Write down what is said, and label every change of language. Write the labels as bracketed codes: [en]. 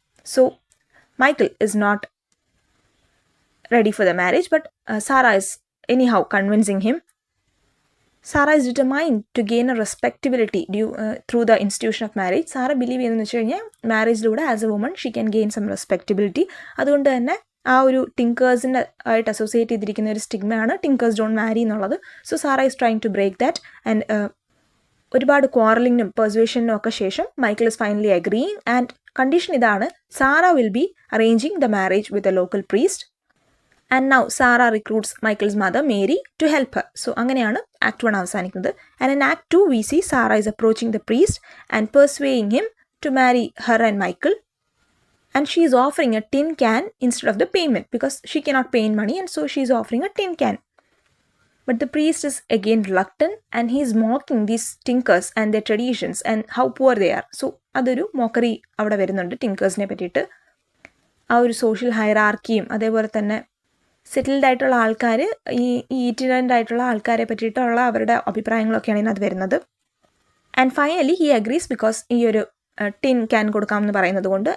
[en] So, Michael is not ready for the marriage, but Sarah is anyhow convincing him. Sarah is determined to gain a respectability through the institution of marriage. Sarah believes in marriage as a woman, she can gain some respectability. [ml] അതുകൊണ്ട് തന്നെ ആ ഒരു ടിങ്കേഴ്സിൻ്റെ ആയിട്ട് associate ചെയ്തിരിക്കുന്ന ഒരു സ്റ്റിഗ്മയാണ് [en] tinkers don't marry [ml] എന്നുള്ളത്. [en] so Sarah is trying to break that and [ml] ഒരുപാട് ക്വാറലിങ്ങിനും പെർസുവേഷനും ഒക്കെ ശേഷം [en] Michael is finally agreeing and condition [ml] ഇതാണ്, [en] Sarah will be arranging the marriage with a local priest. And now Sarah recruits Michael's mother Mary to help her. [ml] So അങ്ങനെയാണ് Act 1 അവസാനിക്കുന്നത്. [en] And in Act 2 we see Sarah is approaching the priest and persuading him to marry her and Michael. And she is offering a tin can instead of the payment because she cannot pay in money and so she is offering a tin can. But the priest is again reluctant and he is mocking these tinkers and their traditions and how poor they are. [ml] So അതൊരു mockery അവിടെ വരുന്നുണ്ട് ടിങ്കേഴ്സിനെ പറ്റിയിട്ട്. ആ ഒരു social ഹൈറാർക്കിയും അതേപോലെ തന്നെ settled ആയിട്ടുള്ള ആൾക്കാർ ഈ ഇറ്റിനൻ്റ് ആയിട്ടുള്ള ആൾക്കാരെ പറ്റിയിട്ടുള്ള അവരുടെ അഭിപ്രായങ്ങളൊക്കെയാണ് ഇതിനകത്ത് വരുന്നത്. [en] and finally he agrees because [ml] ഈ ഒരു ടിൻ ക്യാൻ കൊടുക്കാമെന്ന് പറയുന്നത് കൊണ്ട്.